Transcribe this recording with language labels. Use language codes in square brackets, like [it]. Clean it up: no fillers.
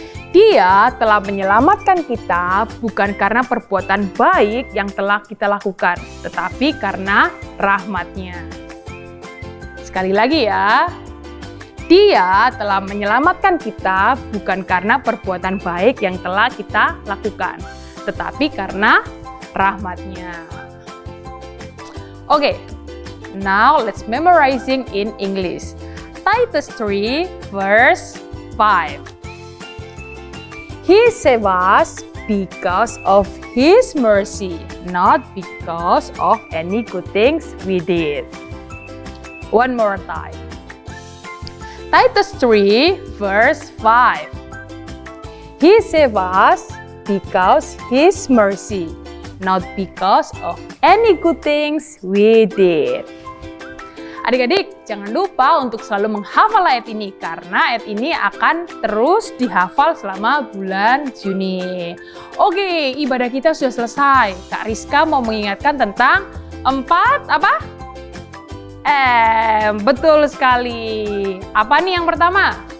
[id] Dia telah menyelamatkan kita bukan karena perbuatan baik yang telah kita lakukan, tetapi karena rahmat-Nya. Sekali lagi ya. Dia telah menyelamatkan kita bukan karena perbuatan baik yang telah kita lakukan, tetapi karena rahmat-Nya. [en] Okay, now let's memorizing in English. Titus 3 verse 5. He saved us because of His mercy, not because of any good things we did. One more time. Titus 3 verse 5. He saved us because His mercy, not because of any good things we did. [id] Adik-adik, jangan lupa untuk selalu menghafal ayat ini karena ayat ini akan terus dihafal selama bulan Juni. Oke, ibadah kita sudah selesai. Kak Rizka mau mengingatkan tentang 4 apa? 3M. Betul sekali. Apa nih yang pertama?